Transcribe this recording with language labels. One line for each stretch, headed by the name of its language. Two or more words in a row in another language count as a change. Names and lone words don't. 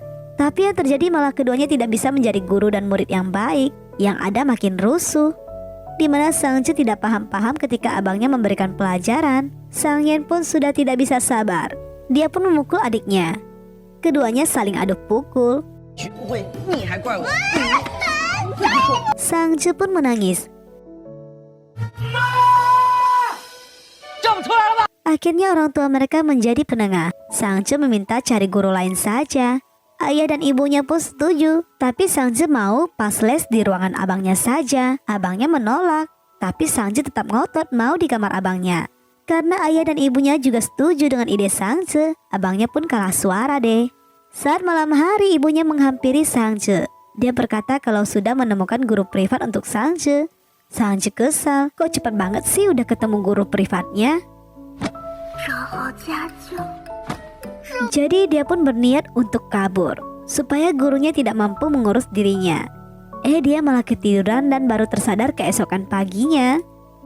Indonesian: Tapi yang terjadi malah keduanya tidak bisa menjadi guru dan murid yang baik. Yang ada makin rusuh. Dimana Sang Ce tidak paham-paham ketika abangnya memberikan pelajaran. Sang Yan pun sudah tidak bisa sabar. Dia pun memukul adiknya. Keduanya saling adu pukul.
Chinese: 学不会，你还怪我？
Indonesian: Sang Ce pun menangis.
Chinese: 叫不出来了吧？
Indonesian: Akhirnya orang tua mereka menjadi penengah. Sang Ce meminta cari guru lain saja. Ayah dan ibunya pun setuju. Tapi Sang Ce mau pas les di ruangan abangnya saja. Abangnya menolak. Tapi Sang Ce tetap ngotot mau di kamar abangnya. Karena ayah dan ibunya juga setuju dengan ide Sang Ce, abangnya pun kalah suara deh. Saat malam hari ibunya menghampiri Sang Ce. Dia berkata kalau sudah menemukan guru privat untuk Sang Ce. Sang Ce kesal, kok cepat banget sih udah ketemu guru privatnya?
Chinese: 找好家教。
Indonesian: Jadi dia pun berniat untuk kabur, supaya gurunya tidak mampu mengurus dirinya. Dia malah ketiduran dan baru tersadar keesokan paginya.